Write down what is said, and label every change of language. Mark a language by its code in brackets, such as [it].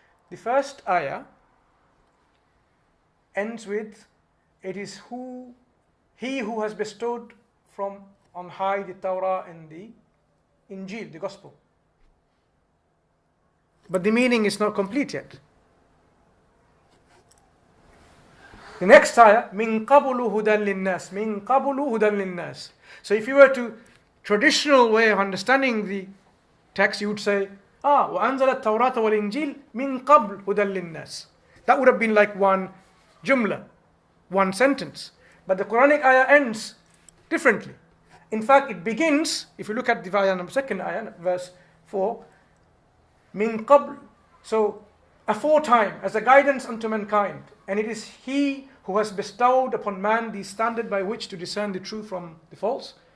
[en] The first ayah ends with, it is he who has bestowed from on high the Torah and the Injil, the Gospel. But the meaning is not complete yet. The next ayah, [ar] مِن قَبْلُ هُدًى لِلنَّاسِ مِن قَبْلُ هُدًى لِلنَّاسِ. [en] So if you were to, traditional way of understanding the text, you would say, [ar] وَأَنزَلَ التَّوْرَاةَ وَالْإِنْجِيلَ مِن قَبْلُ هُدًى لِلنَّاسِ. [en] That would have been like one jumla, one sentence. But the Quranic ayah ends differently. In fact, it begins, if you look at the ayah, second ayah, verse 4, min qabl, so aforetime, as a guidance unto mankind, and it is he who has bestowed upon man the standard by which to discern the true from the false.